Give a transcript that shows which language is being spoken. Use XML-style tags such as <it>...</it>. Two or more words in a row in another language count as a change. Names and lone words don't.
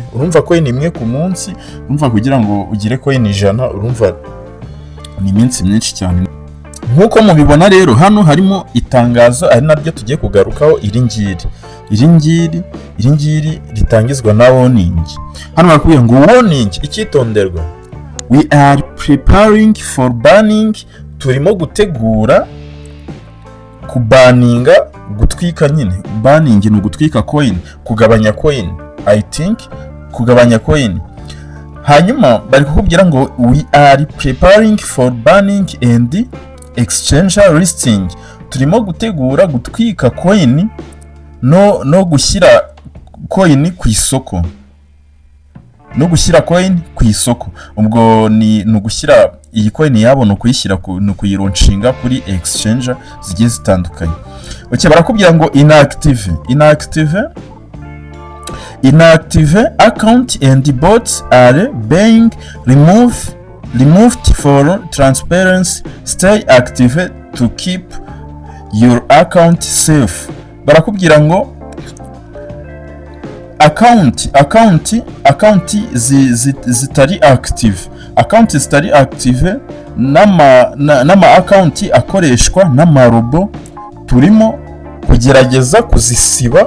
<rw>Urumva coin imwe ku munsi, urumva kugira ngo ugire coin 100 urumva ni iminsi myinshi cyane. Nkuko mubibona rero hano harimo itangazo ari naryo tugiye kugarukaho. Iri ngiri ritangizwa na warning. Hano barakubwira ngo warning, icyitonderwa,</rw> <en>we are preparing for banning.</en> <rw>Turimo gutegura kubaninga, gutwika nyine. Banning ni ugutwika coin, kugabanya coin,</rw> <en>I think</en> <rw>kugabanya coin. Hanyuma bari kukubwira ngo</rw> <en>we are preparing for banning and exchange listing.</en> <rw>Turimo gutegura gutwika coin no gushyira coin ku isoko. Ubwo ni ugushyira iyi coin yabo no kuyishyira no kuyironcinga kuri exchange zigiye zitandukanye. Barakubwira ngo</rw> <en>inactive account and bots are being removed for transparency. Stay active to keep your account safe.</en> <rw>Barakubwira ngo account zitari active n'ama account akoreshwa n'amarobo turimo kugerageza kuzisiba.</rw>